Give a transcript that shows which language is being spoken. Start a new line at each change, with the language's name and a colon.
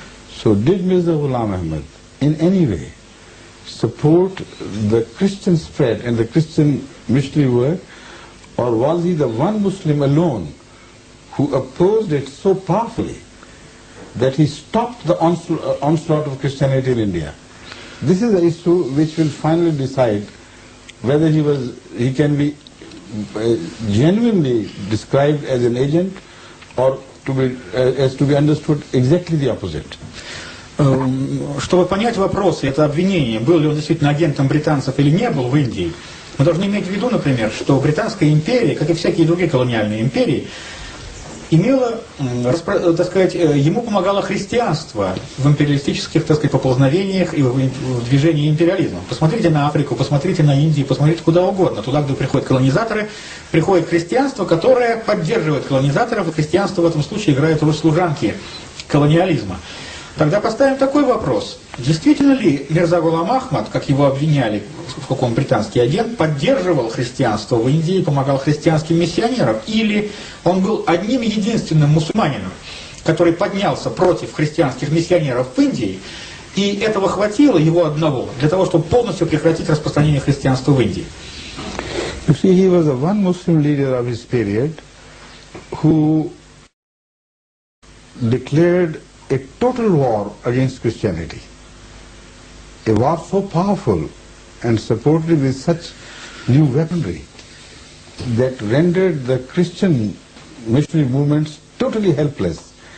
English: So did Mirza Ghulam Ahmad in any way support the Christian spread and the Christian missionary work, or was he the one Muslim alone who opposed it so powerfully that he stopped the onslaught of Christianity in India? This is the issue which will finally decide whether he can be genuinely described as an agent or to be understood exactly the opposite.
Russian: Чтобы понять вопрос, это обвинение, был ли он действительно агентом британцев или не был в Индии, мы должны иметь в виду, например, что Британская империя, как и всякие другие колониальные империи, имела, так сказать, ему помогало христианство в империалистических, так сказать, поползновениях и в движении империализма. Посмотрите на Африку, посмотрите на Индию, посмотрите куда угодно. Туда, где приходят колонизаторы, приходит христианство, которое поддерживает колонизаторов, и христианство в этом случае играет роль служанки колониализма. Тогда поставим такой вопрос. Действительно ли Мирза Гулам Ахмад, как его обвиняли, сколько он британский агент, поддерживал христианство в Индии и помогал христианским миссионерам? Или он был одним единственным мусульманином, который поднялся против христианских миссионеров в Индии, и этого хватило его одного для того, чтобы полностью прекратить распространение христианства в Индии?
English: You see, he was the one Muslim leader of his period who declared a total war against Christianity. A war so powerful and supported with such new weaponry that rendered the Christian missionary movements totally helpless.